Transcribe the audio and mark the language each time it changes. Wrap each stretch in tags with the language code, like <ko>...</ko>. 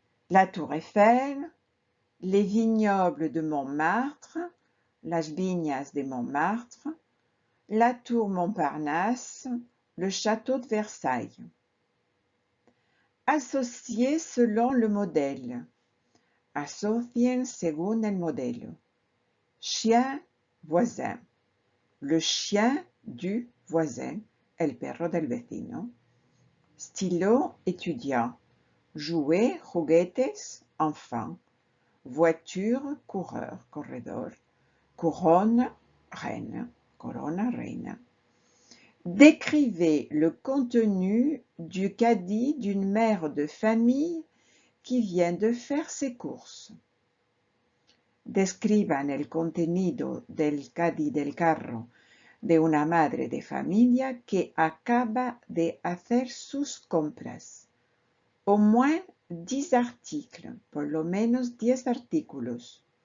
<fr>La Tour Eiffel, les vignobles de Montmartre,</fr> <es>las viñas de Montmartre,</es> <fr>la Tour Montparnasse, le château de Versailles. Associer selon le modèle.</fr> <es>Asocien según el modelo.</es> <fr>Chien, voisin. Le chien du voisin,</fr> <es>el perro del vecino.</es> <fr>Stylo, étudiant. Jouet, juguetes, enfant. Voiture, coureur, corredor. Couronne, reine.</fr> <es>Corona, reina.</es> <fr>Décrivez le contenu du caddie d'une mère de famille qui vient de faire ses courses.</fr> <es>Describan el contenido del caddie del carro de una madre de familia que acaba de hacer sus compras.</es> <fr>Au moins 10 articles,</fr> <es>por lo menos 10 artículos.</es>